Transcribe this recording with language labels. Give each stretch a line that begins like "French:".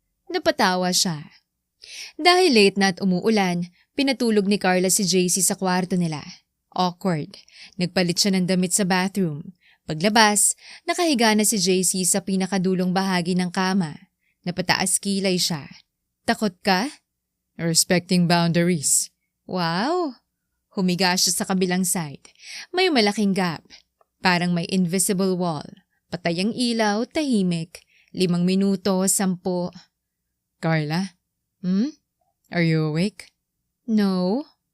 Filipino: Napatawa siya. Dahil late na at umuulan, pinatulog ni Carla si JC sa kwarto nila. Awkward. Nagpalit siya ng damit sa bathroom. Paglabas, nakahiga na si JC sa pinakadulong bahagi ng kama. Napataas kilay siya. Takot ka?
English: Respecting boundaries.
Filipino: Wow! Humiga siya sa kabilang side. May malaking gap. Parang may invisible wall. Patay ang ilaw, tahimik. 5 minuto, 10.
English: Carla, are you awake? No.